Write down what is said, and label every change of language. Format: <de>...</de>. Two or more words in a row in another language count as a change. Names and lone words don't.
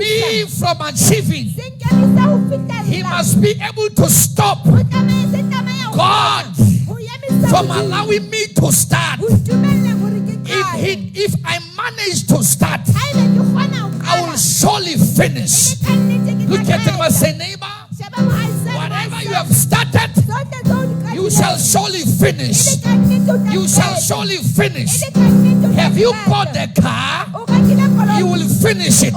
<en>me from achieving.</en> <st>se nkemisa ho fitella.</st> <en>He must be able to stop</en> <st>Ho tlameha se tlameha ho</st> <en>God</en> <st>ho emisa</st> <en>from</en> <st>Modimo.</st> <en>allowing me to start.</en> <st>Ho ntumella hore ke qale.</st> <en>If I manage to start,</en> <st>Ha ebe ke kgona ho</st> <en>I will</en> <st>qala,</st> <en>surely finish. Look at him and say, neighbor, whatever you have started, you shall surely finish. You shall surely finish. Have you bought the car? You will finish it.</en>